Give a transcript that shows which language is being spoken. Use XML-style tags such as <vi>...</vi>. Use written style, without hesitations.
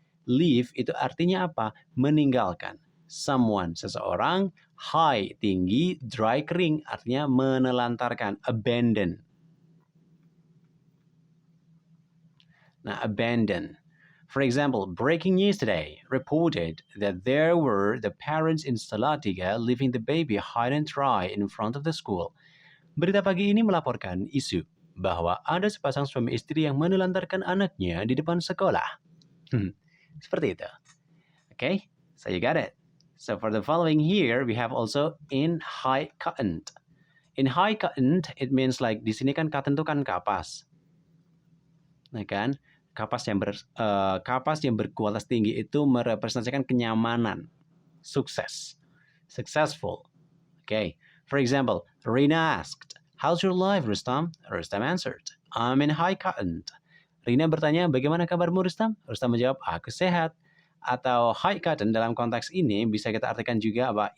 <id>Leave itu artinya apa? Meninggalkan. Someone, seseorang, high, tinggi, dry, kering, artinya menelantarkan, abandon. Nah, abandon.</id> <en>For example, breaking news today reported that there were the parents in Salatiga leaving the baby high and dry in front of the school.</en> <id>Berita pagi ini melaporkan isu bahwa ada sepasang suami istri yang menelantarkan anaknya di depan sekolah. Seperti itu.</id> <en>Okay, so you got it. So for the following here, we have also in high cotton. In high cotton, it means like</en> <id>di sini kan cotton itu kan kapas. Nah kan, kapas yang berkualitas tinggi itu merepresentasikan kenyamanan, sukses, successful. Okay.</id> <en>For example, Rina asked, "How's your life, Rustam?" Rustam answered, "I'm in high cotton."</en> <id>Rina bertanya, "Bagaimana kabarmu, Rustam?" Rustam menjawab, "Aku sehat." Atau high cotton dalam konteks ini bisa kita artikan juga apa?</id>